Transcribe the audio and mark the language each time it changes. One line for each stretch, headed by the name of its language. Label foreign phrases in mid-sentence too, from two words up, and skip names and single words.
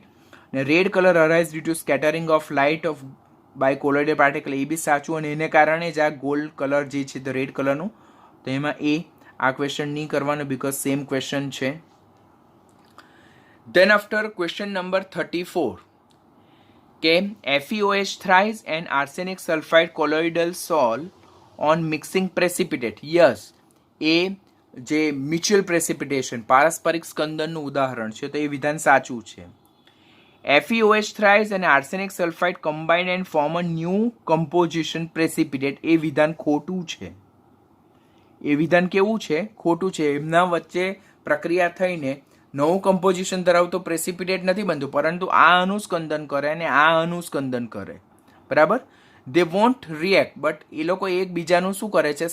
Gujarati: અને
English: red colour arise due to scattering of light of by colloidal particle,
Gujarati: એ બી સાચું, અને એને કારણે જ આ
English: gold colour
Gujarati: જે છે તો
English: red colour,
Gujarati: તો એમાં એ આ ક્વેશ્ચન નહીં કરવાનો
English: because same question
Gujarati: છે.
English: then after question number 34 કે FeOH thrice and arsenic sulfide colloidal sol on mixing precipitate.
Gujarati: યસ, એ જે
English: mutual precipitation
Gujarati: પારસ્પરિક સ્કંદનનું ઉદાહરણ છે, તો એ વિધાન સાચું છે.
English: FeOH thrice and arsenic sulfide combine and form a new composition precipitate,
Gujarati: એ વિધાન ખોટું છે. એ વિધાન કેવું છે? ખોટું છે. એમના વચ્ચે પ્રક્રિયા થઈને નવું કમ્પોઝિશન ધરાવતો પ્રેસિપિટેટ નથી બનતું, પરંતુ આ અનુસ્કંદન કરે અને આ અનુસ્કંદન કરે. બરાબર?
English: they won't react, but
Gujarati: એ લોકો એકબીજાનું શું કરે છે?